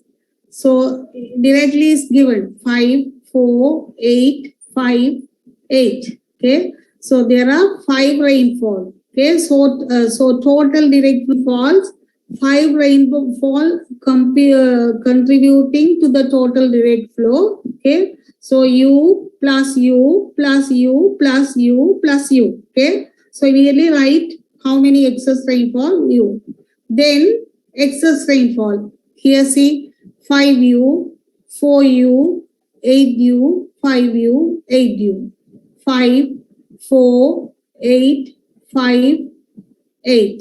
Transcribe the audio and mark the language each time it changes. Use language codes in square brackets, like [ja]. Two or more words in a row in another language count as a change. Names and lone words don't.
[en] So directly is given 5, 4, 8, 5, 8. Okay. So there are 5 rainfall. Okay, so total direct falls 5 rainfall contributing to the total direct flow. Okay, so U plus U plus U plus U plus U. Okay, so immediately write how many excess rainfall U. Then excess rainfall. Here see 5U, 4U, 8U, 5U, 8U. 5, 4, 8, 5, 8.